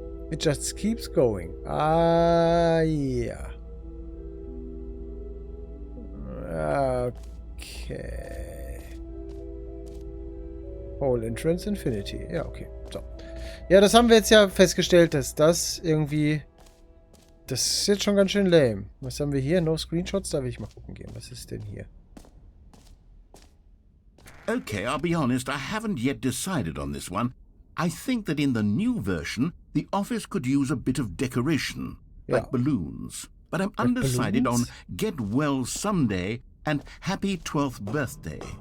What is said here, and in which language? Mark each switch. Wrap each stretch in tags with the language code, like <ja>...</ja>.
<en>It just keeps going. Ah, ja. Okay. Hole Entrance Infinity.</en> <de>Ja, okay. So. Ja, das haben wir jetzt ja festgestellt, dass das irgendwie... Das ist jetzt schon ganz schön lame. Was haben wir hier? No Screenshots? Da will ich mal gucken gehen. Was ist denn hier?</de> <en>Okay, I'll be honest, I haven't yet decided on this one. I think that in the new version, the office could use a bit of decoration, like balloons. But I'm undecided on Get Well Someday and Happy 12th Birthday.</en>